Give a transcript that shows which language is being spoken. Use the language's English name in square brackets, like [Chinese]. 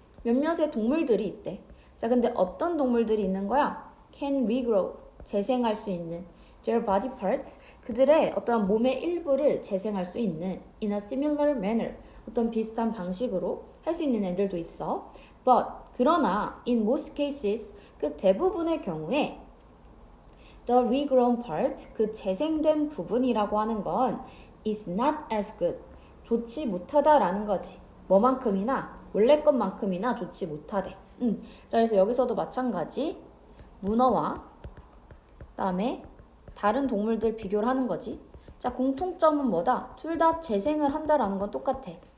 [Korean] 몇몇의 동물들이 있대. 자, 근데 어떤 동물들이 있는 거야? [English] can regrow. [Korean] 재생할 수 있는 [English] their body parts. [Korean] 그들의 어떤 몸의 일부를 재생할 수 있는 [English] in a similar manner. [Korean] 어떤 비슷한 방식으로 할 수 있는 애들도 있어. [English] But [Korean] 그러나 [English] in most cases [Korean] 그 대부분의 경우에 [English] the regrown part [Korean] 그 재생된 부분이라고 하는 건 [English] is not as good. [Korean] 좋지 못하다라는 거지. 뭐만큼이나 원래 것만큼이나 좋지 못하대. 자, 그래서 여기서도 마찬가지 문어와 그다음에 다른 동물들 비교를 하는 거지. 자, 공통점은 뭐다? 둘 다 재생을 한다라는 건 똑같아.